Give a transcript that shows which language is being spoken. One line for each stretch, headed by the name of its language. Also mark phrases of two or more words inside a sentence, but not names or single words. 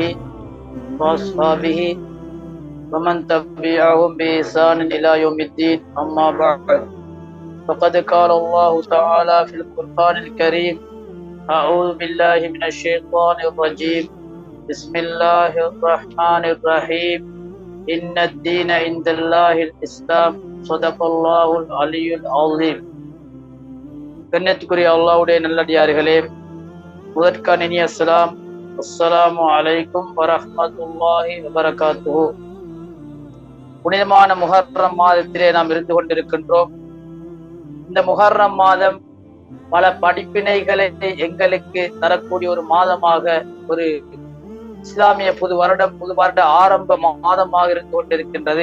Arabic: وأصحابه ومن تبعهم بإحسان إلى يوم الدين أما بعد فقد قال الله تعالى في القرآن الكريم أعوذ بالله من الشيطان الرجيم بسم الله الرحمن الرحيم إن الدين عند الله الإسلام صدق الله العلي العظيم.
Tamil: கண்ணியத்துக்குரிய அல்லாஹ்வுடைய நல்லடியார்களே, முதற்கான இனிய அஸ்ஸலாம்,
Arabic: السلام عليكم ورحمة الله وبركاته.
Tamil: புனிதமான முஹர்ரம் மாதத்திலே நாம் இருந்து கொண்டிருக்கின்றோம். இந்த முஹர்ரம் மாதம் பல படிப்பினைகளை எங்களுக்கு தரக்கூடிய ஒரு மாதமாக, ஒரு இஸ்லாமிய புது வருட ஆரம்ப மாதமாக இருந்து கொண்டிருக்கின்றது.